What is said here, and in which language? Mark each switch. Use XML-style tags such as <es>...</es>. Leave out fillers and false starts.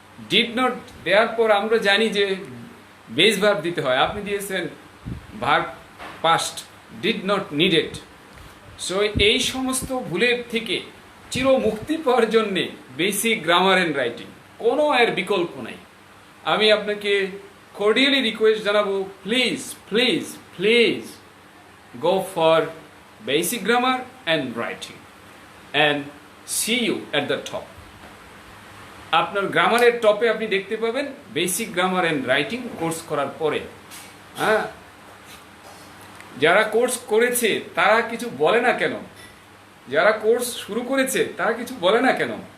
<bn>Did not দেওয়ার পর আমরা জানি যে বেস ভার্ব দিতে হয়, আপনি দিয়েছেন verb past, did not needed. So এই সমস্ত ভুলের থেকে চির মুক্তি পাওয়ার জন্যে বেসিক গ্রামার অ্যান্ড রাইটিং, কোনো এর বিকল্প নাই। আমি আপনাকে কর্ডিয়ালি রিকোয়েস্ট জানাবো,</bn> <en>Please please please go for basic grammar and writing and see you at the top.</en> <bn>আপনার গ্রামারের টপে আপনি দেখতে পাবেন basic grammar and writing course করার পরে। হ্যাঁ, যারা কোর্স করেছে তারা কিছু বলে না কেন? যারা কোর্স শুরু করেছে তারা কিছু বলে না কেন?</bn>